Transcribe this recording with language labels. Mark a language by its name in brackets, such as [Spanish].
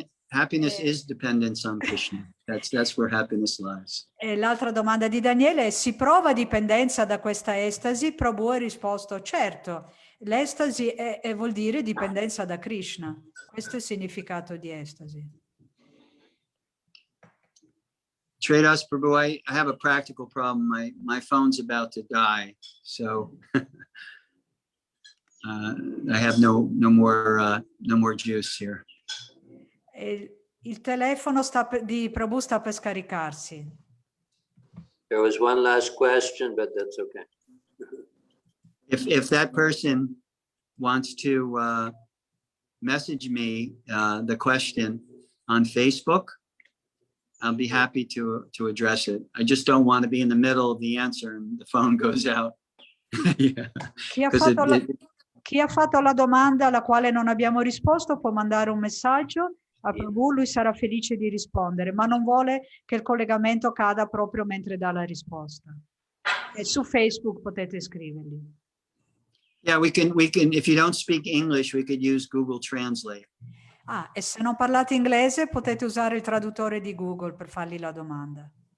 [English] Happiness is dependence on Krishna. That's where happiness lies. [Italian] E l'altra domanda di Daniele è: si prova dipendenza da questa estasi? Prabhu ha risposto: certo, l'estasi vuol dire dipendenza da Krishna. Questo è il significato di estasi. [English] Tradas Prabhu, I have a practical problem. My phone's about to die, so I have no more juice here. [Italian] Il telefono di Prabhu sta per scaricarsi. [English] There was one last question, but that's okay. If that person wants to message me the question on Facebook, I'll be happy to address it. I just don't want to be in the middle of the answer and the phone goes out. Yeah. [Italian] Chi ha fatto la domanda alla quale non abbiamo risposto può mandare un messaggio a Prabhu, lui sarà felice di rispondere, ma non vuole che il collegamento cada proprio mentre dà la risposta. E su Facebook potete scriverli. [English] Yeah, we can, if you don't speak English, we could use Google Translate. [Italian] Ah, e se non parlate inglese potete usare il traduttore di Google per fargli la domanda.